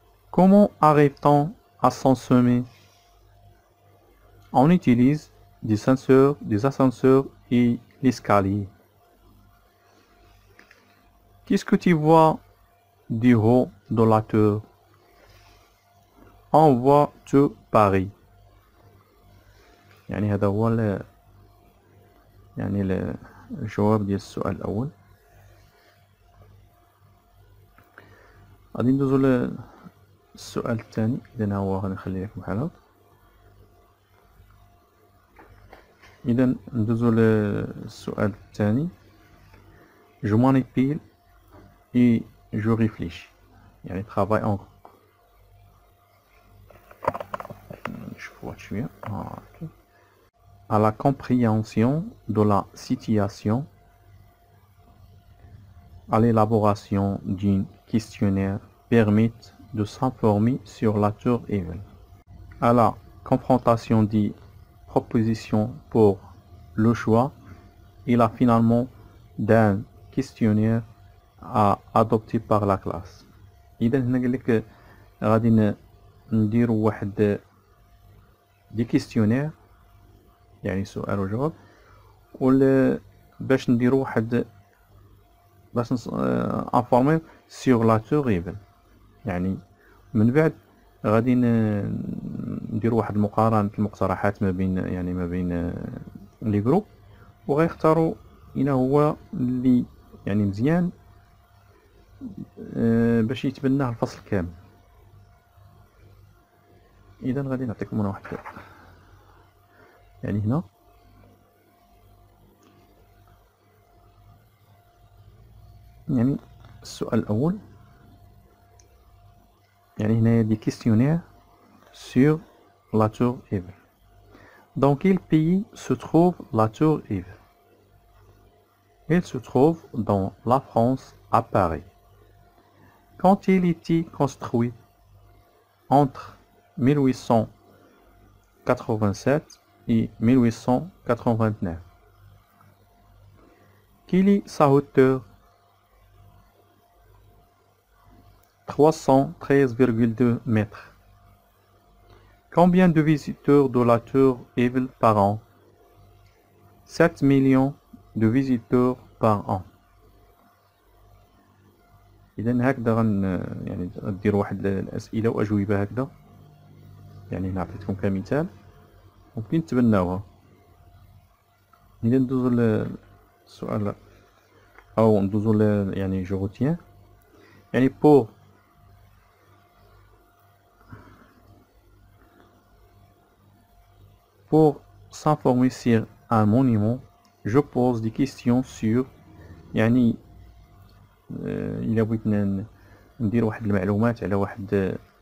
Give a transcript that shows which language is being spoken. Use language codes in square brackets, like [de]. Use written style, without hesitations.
[fr] Comment arrive-t-on à son sommet? On utilise des ascenseurs et l'escalier. Qu'est-ce que tu vois du haut de la tour? On voit tout Paris. [ar] يعني هذا هو يعني الجواب ديال السؤال الأول. غادي ندوزو للسؤال الثاني. إذا هو غنخلي لكم بحال هكا. إذا ندوزو للسؤال الثاني. [fr] Je manipule et je réfléchis. [ar] يعني [fr] travail en groupe. [ar] نشوفو شوية. [fr] À la compréhension de la situation, à l'élaboration d'un questionnaire permet de s'informer sur la tour Eiffel. À la confrontation des propositions pour le choix et la finalement d'un questionnaire à adopter par la classe. [ar] إذا هنا قال لك غادي نديرو واحد دي كيستيونير يعني سؤال وجواب باش نديرو واحد باش انفورمي سيغ لا تور ايفل. يعني من بعد غادي نديرو واحد مقارنة المقترحات ما بين لي جروب وغيختاروا اين هو اللي يعني مزيان باش يتبناه الفصل كامل. اذا غادي نعطيكم هنا واحد يعني هنا يعني السؤال الأول يعني هنايا دي [fr] questionnaires sur la tour Eiffel. Dans quel pays se trouve la tour Eiffel? Il se trouve dans la France, à Paris. Quand il était construit entre 1887 et 1889. Quelle est sa hauteur? 313,2 mètres. Combien de visiteurs de la Tour Eiffel par an? 7 millions de visiteurs par an. [ar] إذا هكذا يعني ندير واحد الأسئلة وأجوبة هكذا، يعني هنا عطيتكم كمثال ممكن تبناوها. إذا ندوزو للسؤال أو ندوزو يعني جو retiens يعني [fr] pour s'informer sur un monument, je pose des questions sur [ar] يعني إلا بغيت ندير واحد المعلومات على واحد